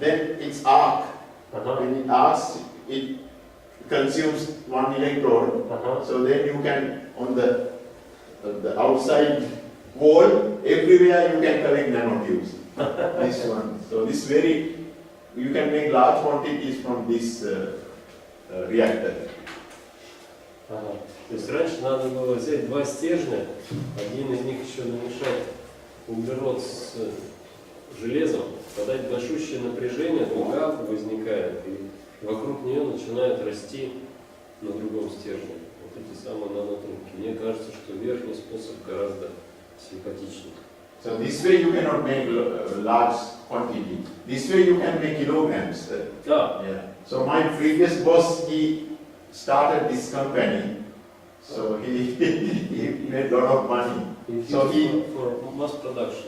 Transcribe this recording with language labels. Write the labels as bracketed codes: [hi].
[en] Then it's arc. When it arcs, it consumes one electrode. So then you can, on the outside wall, everywhere you can collect nanotubes. This one. So this you can make large quantities from this reactor. [ru] То есть раньше надо было взять два стержня, один из них еще намешать углерод с железом, подать большущее напряжение, дуга возникает, и вокруг нее начинает расти на другом стержне вот эти самые нанотрубки. Мне кажется, что верхний способ гораздо симпатичнее. [en] So this way you cannot make large quantity. This way you can make kilograms. Yeah. So my previous boss, he started this company. So he made a lot of money. So for mass production.